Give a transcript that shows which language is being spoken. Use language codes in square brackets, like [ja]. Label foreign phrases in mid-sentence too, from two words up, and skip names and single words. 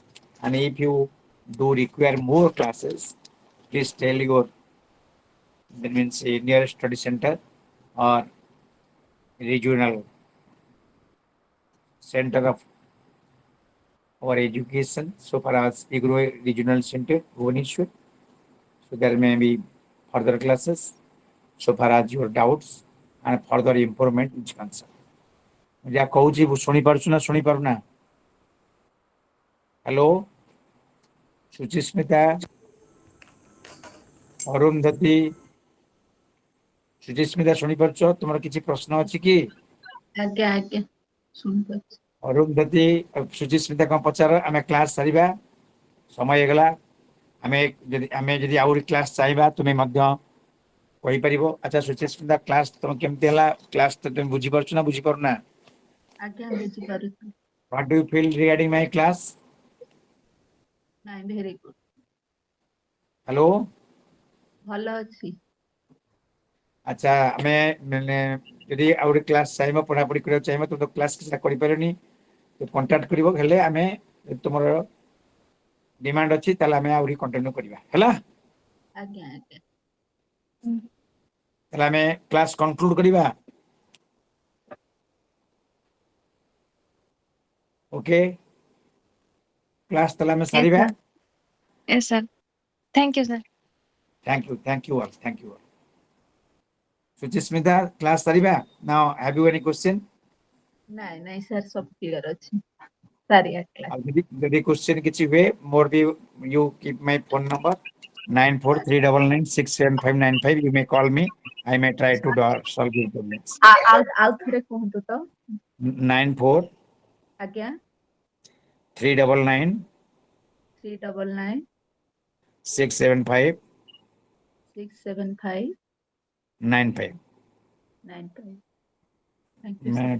[en] And if you do require more classes, please tell your, that means nearest study center or regional center of our education. So far as IGRO Regional Center, Bhubaneswar. So there may be further classes. So far as your doubts and further improvement is concerned. [or] ଯାହା କହୁଛି ଶୁଣିପାରୁଛୁ ନା ଶୁଣିପାରୁନା? ହ୍ୟାଲୋ ସୁଚିସ୍ମିତା, ଅରୁନ୍ଧତୀ, ସୁଚିସ୍ମିତା ଶୁଣିପାରୁଛ? ତୁମର କିଛି ପ୍ରଶ୍ନ ଅଛି କି? ଆଜ୍ଞା ଆଜ୍ଞା ଶୁଣିପାରୁଛି। ଅରୁନ୍ଧତୀ, ସୁଚିସ୍ମିତା କଣ ପଚାର? ଆମେ କ୍ଲାସ ସାରିବା, ସମୟ ହେଇଗଲା। ଆମେ ଯଦି ଆହୁରି କ୍ଲାସ ଚାହିଁବା ତୁମେ ମଧ୍ୟ କହିପାରିବ। ଆଚ୍ଛା ସୁଚିସ୍ମିତା, କ୍ଲାସ ତମ କେମିତି ହେଲା? କ୍ଲାସ ତ ତୁମେ ବୁଝିପାରୁଛ ନା ବୁଝିପାରୁନା? ଆଜ୍ଞା ବୁଝିପାରୁଛି। [en] What do you feel regarding my class? ନାଇଁ very good, ହ୍ୟାଲୋ। [or] ଭଲ ଅଛି। ଆଚ୍ଛା ଆମେ ଯଦି ଆଉ ଗୋଟେ କ୍ଲାସ ଚାହିଁବ, ପଢାପଢି କରିବାକୁ ଚାହିଁବ, ତ କ୍ଲାସ କିଛି କରିପାରିବନି, କଣ୍ଟାକ୍ଟ କରିବ। ହେଲେ ଆମେ ତୁମର ଡିମାଣ୍ଡ ଅଛି ତାହେଲେ ଆମେ ଆହୁରି କଣ୍ଟିନ୍ୟୁ କରିବା ହେଲା। ଆଜ୍ଞା ଆଜ୍ଞା ତାହେଲେ ଆମେ [en] class conclude [or] କରିବା। ଓକେ, କ୍ଲାସ ତାହେଲେ ଆମେ ସାରିବା। [en] Yes, sir. Thank you, sir. Thank you all. Suchismita, class ସାରିବା। Now, have you any question? [or] ନାଇଁ ନାଇଁ ସାର୍ ସବୁ କ୍ଲିୟର ଅଛି। ସାରିଆ କ୍ଲାସ। ଆଉ ଯଦି question କିଛି ହୁଏ, ମୋର ବି [en] you keep my phone number 9439967595. You may call me. I may try to solve your problems. [or] ଆଉ ଥରେ କୁହନ୍ତୁ ତ। 9439967595. ଆଜ୍ଞା 399 675 675 95. [en] 95। Thank you, sir.